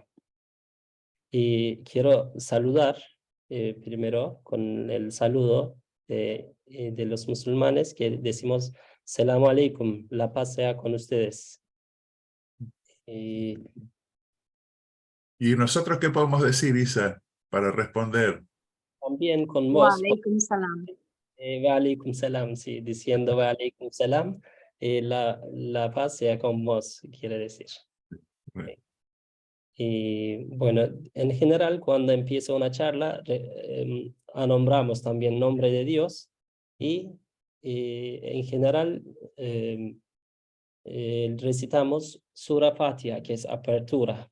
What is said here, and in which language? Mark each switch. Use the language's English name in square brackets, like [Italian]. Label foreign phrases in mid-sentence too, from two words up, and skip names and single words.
[Spanish] Y quiero saludar primero con el saludo de los musulmanes que decimos [Arabic] السلام عليكم, [Spanish] la paz sea con ustedes. ¿Y nosotros qué podemos decir, Isa, para responder? También con Wa vos. [Arabic] عليكم السلام. وعليكم السلام, [Spanish] sí, diciendo [Arabic] وعليكم السلام, [Spanish] la paz sea con vos, quiere decir. Bueno. Y bueno, en general, cuando empieza una charla, nombramos también nombre de Dios y en general recitamos Sura Fatiha, que es apertura.